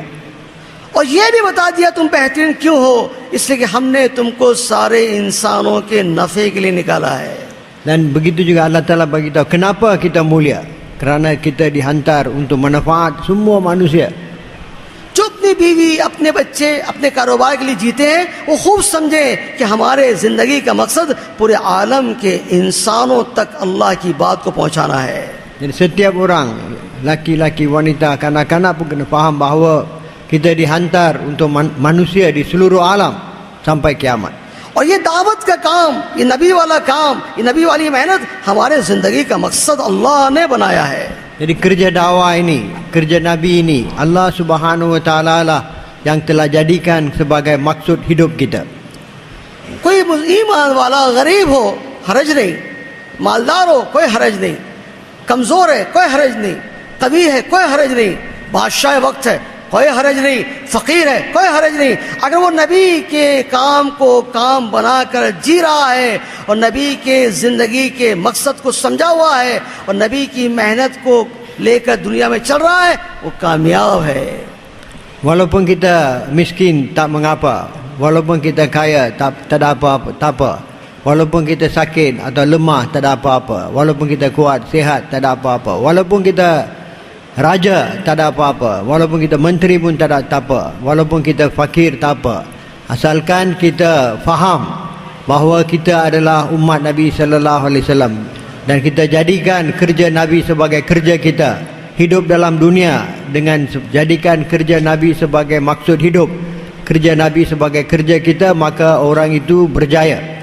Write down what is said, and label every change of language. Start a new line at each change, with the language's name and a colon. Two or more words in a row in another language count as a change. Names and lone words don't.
Hindi: और ये भी बता दिया तुम बेहतरीन क्यों हो, इसलिए कि हमने तुमको सारे इंसानों के नफे के लिए निकाला है.
Malay: Dan begitu juga Allah Ta'ala bagi tahu kenapa kita mulia. Kerana kita dihantar untuk manfaat semua manusia.
Hindi: जो अपनी बीवी, अपने बच्चे, अपने कारोबार के लिए जीते हैं, वो खूब समझे कि हमारे जिंदगी का मकसद पूरे आलम के इंसानों तक अल्लाह की बात को पहुंचाना है.
Malay: Jadi setiap orang, laki-laki, wanita, kanak-kanak pun kena faham bahawa kita dihantar untuk manusia di seluruh alam sampai kiamat.
Hindi: और ये दावत का काम, ये नबी वाला काम, ये नबी वाली मेहनत हमारे जिंदगी का मकसद अल्लाह ने बनाया है.
Malay: Jadi kerja dakwah ini, kerja Nabi ini, Allah
Arabic: سبحانه وتعالى
Malay: lah yang telah jadikan sebagai maksud hidup kita.
Hindi: कोई ईमान वाला गरीब हो हरज नहीं, मालदार हो कोई हरज नहीं, कमजोर है कोई हरज नहीं, कवि है कोई हरज नहीं, बादशाह वक्त है कोई हरज नहीं, फकीर है कोई हरज नहीं. अगर वो नबी के काम को काम बनाकर जी रहा है और नबी के ज़िंदगी के मकसद को समझा हुआ है और नबी की मेहनत को लेकर दुनिया में चल रहा है, वो कामयाब है.
Malay: Walaupun kita miskin tak mengapa, walaupun kita kaya tak ada apa-apa, walaupun kita sakit atau lemah tak ada apa-apa, walaupun kita kuat, sihat tak ada apa-apa, walaupun kita raja tak ada apa-apa, walaupun kita menteri pun tak ada apa, walaupun kita fakir tak apa, asalkan kita faham bahawa kita adalah umat Nabi
Arabic: صلى الله عليه وسلم
Malay: dan kita jadikan kerja Nabi sebagai kerja kita, hidup dalam dunia dengan jadikan kerja Nabi sebagai maksud hidup, kerja Nabi sebagai kerja kita, maka orang itu berjaya.